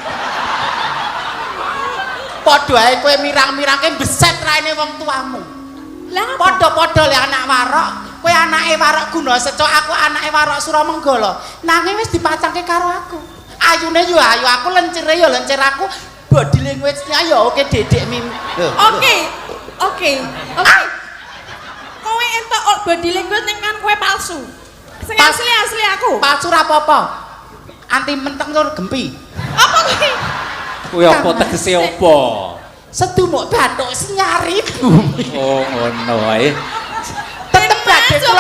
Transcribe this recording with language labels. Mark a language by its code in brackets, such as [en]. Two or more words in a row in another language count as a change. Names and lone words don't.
[jv] Padha ae kowe mirang-mirangke beset raine wong tuamu. Lah apa? Padha-padha le anak warok, kowe anake warok Guna Seco, aku anake warok Suramenggala. Nanging wis dipacangke karo aku. Ayune yo ayu, aku lencere yo lencer aku. [en] Body language- [jv] nya yo oke dedek mim. Oke. Kowe entuk [en] body language [jv] ning kan kowe palsu. Sing asli aku. Palsu ra apa-apa. Anti menteng tur gempi. Apa kuwi? kuwi apa tegese apa? Sedu mok bathuk sinyarip. Oh ngono ae. Tetep badhe kula